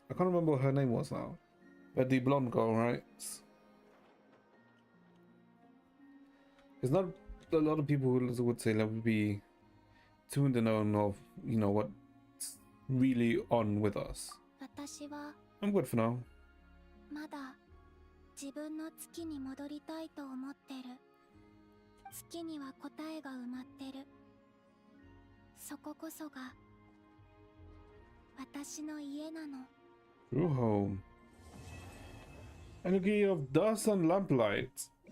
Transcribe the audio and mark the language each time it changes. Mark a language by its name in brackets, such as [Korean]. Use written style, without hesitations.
[English] I can't remember what her name was now. But the blonde girl, right? There's not a lot of people who would say that would be tuned in on of, you know, what's really on with us. [Japanese] 私は [English] I'm good for now. [Japanese] まだ自分の月に戻りたいと思ってる。月には答えが埋まってる。そここそが私の家なの。 [English] True home. Energy of dust and lamplight.